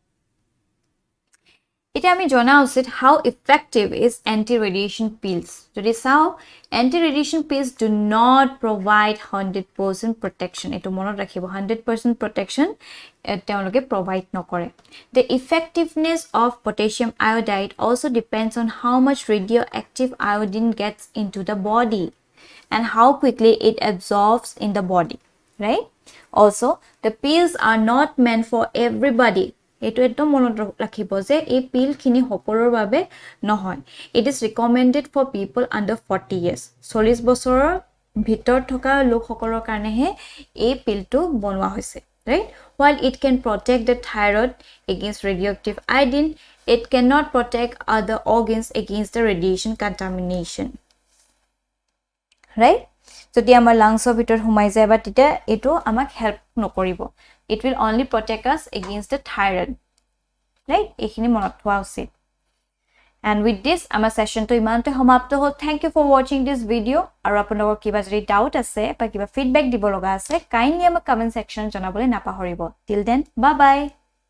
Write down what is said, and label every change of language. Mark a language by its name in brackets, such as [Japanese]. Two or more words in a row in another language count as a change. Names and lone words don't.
[Assamese] এটা আমি জানা উচিত [English] how effective is anti-radiation pills [Assamese] যদি চাও [English] anti-radiation pills do not provide 100% protection [Assamese] এটো মনত ৰাখিব [English] 100% protection [Assamese] তেওঁলোকে provide নকৰে [English] the effectiveness of potassium iodide also depends on how much radioactive iodine gets into the body and how quickly it absorbs in the body right also the pills are not meant for everybody [Assamese] এটো একদম মনত ৰাখিব যে এই পিল খিনি সকলোৰ বাবে নহয় [English] it is recommended for people under 40 years [Assamese] 40 বছৰৰ ভিতৰ থকা লোক সকলৰ কাৰণে হে এই পিলটো বনোৱা হৈছে [English] right while it can protect the thyroid against radioactive iodine it cannot protect other organs against the radiation contamination [Assamese] right যদি আমাৰ লাংছৰ ভিতৰ সোমাই যায় বা তেতিয়া এটো আমাক হেল্প নকৰিব [English] it will only protect us against the thyroid right [Assamese] এখিনি মনত থোৱা উচিত [English] and with this [Assamese] আমাৰ সেশনটো ইমানতে সমাপ্ত হ'ল [English] thank you for watching this video [Assamese] আৰু আপোনালোকৰ কিবা যদি ডাউট আছে বা কিবা ফিডব্যাক দিব লগা আছে কাইন্ডলি আমাক [English] comment section [Assamese] জনাবলৈ নাপাহৰিব [English] till then bye bye